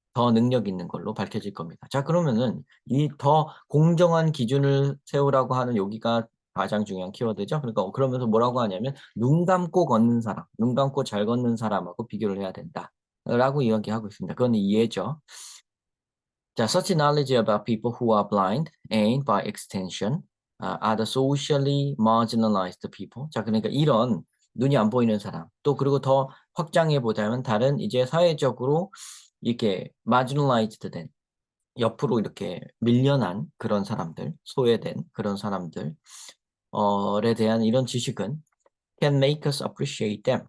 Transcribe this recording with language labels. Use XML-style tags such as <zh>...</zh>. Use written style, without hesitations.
<ko>더 능력 있는 걸로 밝혀질 겁니다. 자, 그러면은 이 더 공정한 기준을 세우라고 하는 여기가 가장 중요한 키워드죠. 그러니까 그러면서 뭐라고 하냐면 눈 감고 걷는 사람, 눈 감고 잘 걷는 사람하고 비교를 해야 된다라고 이야기하고 있습니다. 그건 이해죠.</ko> <en>자, such knowledge about people who are blind and by extension are the socially marginalized people.</en> <ko>자, 그러니까 이런 눈이 안 보이는 사람, 또 그리고 더 확장해 보자면 다른 이제 사회적으로 이렇게 marginalized 된 옆으로 이렇게 밀려난 그런 사람들, 소외된 그런 사람들, 에 대한 이런 지식은 can make us appreciate them.</ko>